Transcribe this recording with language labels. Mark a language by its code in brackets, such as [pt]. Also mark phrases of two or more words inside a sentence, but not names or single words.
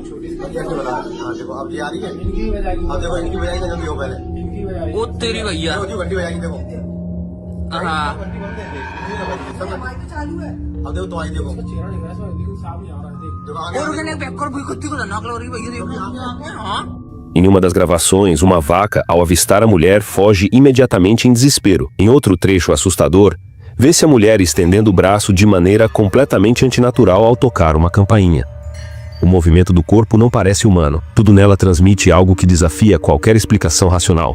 [hi] छोटी सी हाँ देखो अब ये आ रही है इनकी बजाएगी अब देखो इनकी बजाएगी जल्दी हो पहले इनकी बजाएगी वो तेरी भैया घंटी बजाएगी देखो हाँ अब देखो तो आई देखो चेहरा नहीं है लेकिन साफ नहीं आ रहा है देखो और उसने बैकवर्ड भी कुत्ते को धन्ना कर रही भैया देखो हाँ. [pt] Em uma das gravações, uma vaca, ao avistar a mulher, foge imediatamente em desespero. Em outro trecho assustador, vê-se a mulher estendendo o braço de maneira completamente antinatural ao tocar uma campainha. O movimento do corpo não parece humano. Tudo nela transmite algo que desafia qualquer explicação racional.